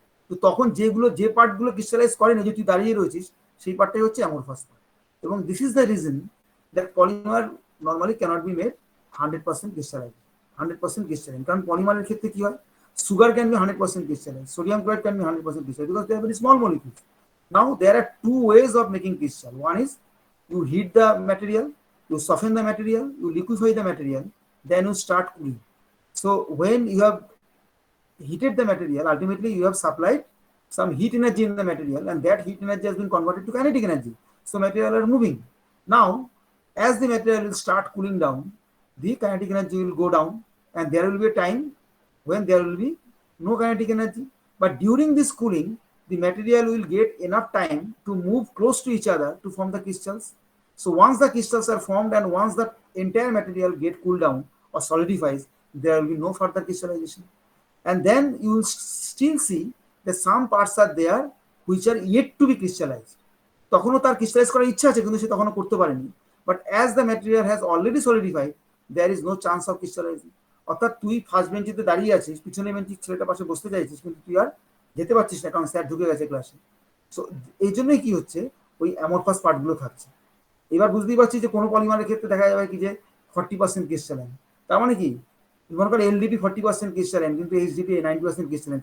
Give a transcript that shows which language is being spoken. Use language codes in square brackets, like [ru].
[bn] তো তখন যে পার্টগুলো ক্রিস্টালাইজ করেনি, যে তুই দাঁড়িয়ে রয়েছিস, সেই পার্টটাই হচ্ছে অ্যামরফাস পার্ট। [en] এবং this is the reason that polymer normally cannot be made 100% crystallise, 100% crystalline. [bn] কারণ পলিমারের ক্ষেত্রে কি হয়, [en] Sugar can be 100% crystallise, sodium chloride can be 100% crystallise because they are very small molecules. Now there are two ways of making crystal. One is you heat the material, you soften the material, you liquefy the material, then you start cooling. So when you have heated the material, ultimately you have supplied some heat energy in the material, and that heat energy has been converted to kinetic energy. So material are moving. Now as the material will start cooling down, the kinetic energy will go down, and there will be a time when there will be no kinetic energy. But during this cooling, the material will get enough time to move close to each other to form the crystals. So once the crystals are formed, and once the entire material get cooled down or solidifies, there will be no further crystallization. And then you will still see that some parts are there which are yet to be crystallized. [bn] তখনও তার crystallise করার ইচ্ছা আছে, কিন্তু সে তখনও করতে পারেনি। [en] But as the material has already solidified, there is no chance of crystallising. [bn] অর্থাৎ তুই ফার্স্ট বেঞ্চিতে দাঁড়িয়ে আছিস, পিছনে বেঞ্চির ছেলেটার পাশে বসতে চাইছিস, কিন্তু তুই আর যেতে পারছিস না, কারণ স্যার ঢুকে গেছে ক্লাসে। সো এই জন্যই কি হচ্ছে, ওই অ্যামরফাস পার্টগুলো থাকছে। এবার বুঝতেই পারছি যে কোনো পলিমারের ক্ষেত্রে দেখা যাবে কি যে 40% ক্রিস্টালাইন, তার মানে কি, মনে করো এলডিপি 40% ক্রিস্টালাইন, কিন্তু এইচডিপি 90% ক্রিস্টালাইন।